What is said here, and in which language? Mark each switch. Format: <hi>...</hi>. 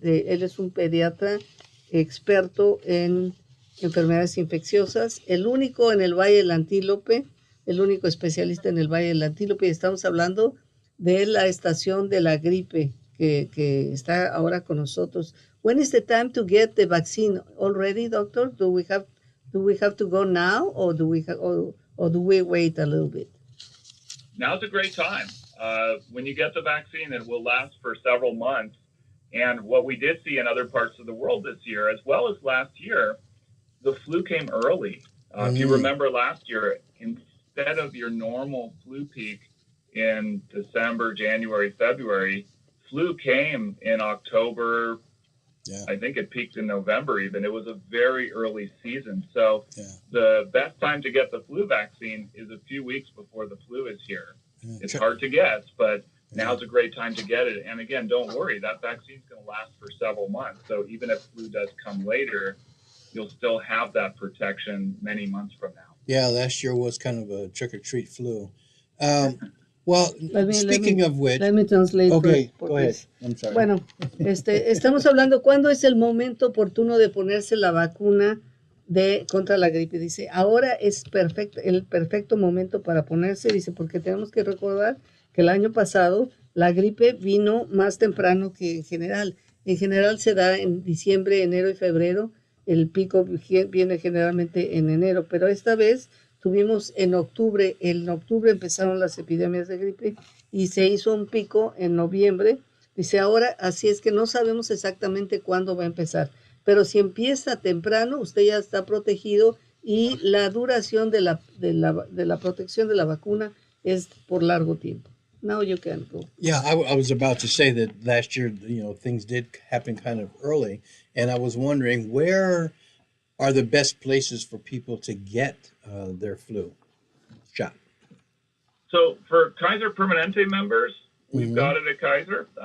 <es>Él es un pediatra experto en enfermedades infecciosas, el único en el Valle del Antílope, el único especialista en el Valle del Antílope. Y estamos hablando de la estación de la gripe que está ahora con nosotros.</es> <en>When is the time to get the vaccine already, doctor? Do we have to go now, or do we wait a little bit? Now's a great time. When you get the vaccine, it will last for several months. And what we did see in other parts of the world this year, as well as last year, the flu came early. If you remember last year, instead of your normal flu peak in December, January, February, flu came in October. Yeah. I think it peaked in November even. It was a very early season. So the best time to get the flu vaccine is a few weeks before the flu is here. It's hard to guess, but now's a great time to get it. And again, don't worry, that vaccine is going to last for several months. So even if flu does come later, you'll still have that protection many months from now. Yeah, last year was kind of a trick-or-treat flu. Well, speaking of which... Let me translate. Okay, go ahead. I'm sorry.</en> <es>Bueno, estamos hablando, ¿cuándo es el momento oportuno de ponerse la vacuna contra la gripe? Dice, ahora es el perfecto momento para ponerse, dice, porque tenemos que recordar que el año pasado la gripe vino más temprano que en general. En general se da en diciembre, enero y febrero. El pico viene generalmente en enero, pero esta vez tuvimos en octubre empezaron las epidemias de gripe y se hizo un pico en noviembre. Dice, ahora, así es que no sabemos exactamente cuándo va a empezar, pero si empieza temprano, usted ya está protegido y la duración de la protección de la vacuna es por largo tiempo.</es> <en>Now you can go. Yeah, I was about to say that last year, things did happen kind of early, and I was wondering, where are the best places for people to get their flu shot? So for Kaiser Permanente members, we've got it at Kaiser.</en>